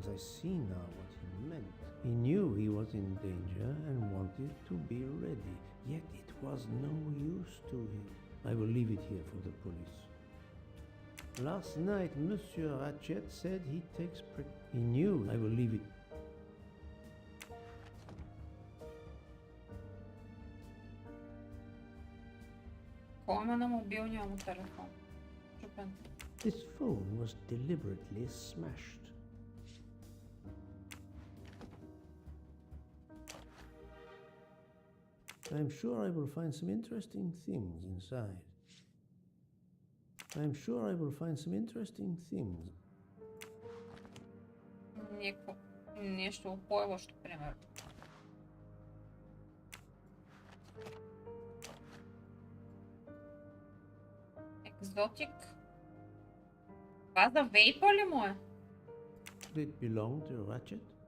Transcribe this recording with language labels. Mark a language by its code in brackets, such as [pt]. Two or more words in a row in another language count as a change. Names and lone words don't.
[en] I see now what he meant. He knew he was in danger and wanted to be ready, yet it was no use to him. I will leave it here for the police. Last night, Monsieur Ratchet said he takes he knew I will leave it. [bg] Кой има на мобилния му телефон? Чупен. [en] This phone was deliberately smashed. I'm sure I will find some interesting things inside. I'm sure I will find some interesting things. [bg] Нещо упойващо, примерно. Екзотик. Това за вейпа ли му е? [en] Did it belong to Ratchet?